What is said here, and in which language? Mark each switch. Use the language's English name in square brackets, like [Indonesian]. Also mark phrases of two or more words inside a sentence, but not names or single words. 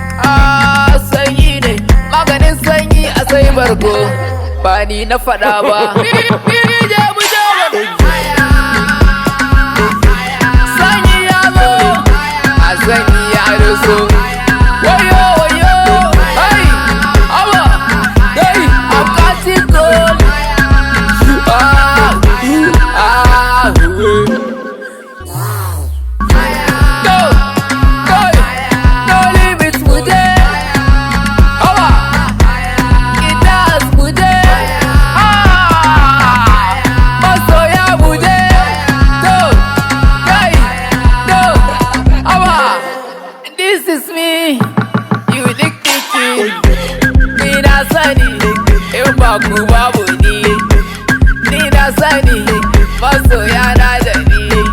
[Hausa] Ah, sanyi ne, maganin sanyi a sai bargo. Ba ni na faɗa ba. Je mu je mu. Sanyi ya zo, a sanyi ya doso. Wayo, wayo, hey, awa, [English] hey, I'm catching cold. Ah, ah, eh. Go, go, no limits, [Hausa] mu je. Awa, guitars, mu je. Ah, masoya, mu je. [English] Go, hey, go, awa. This is me, you dig picky. [Hausa] Ni na sani, in ba ku babu ni. Ni na sani, masoya na da ni.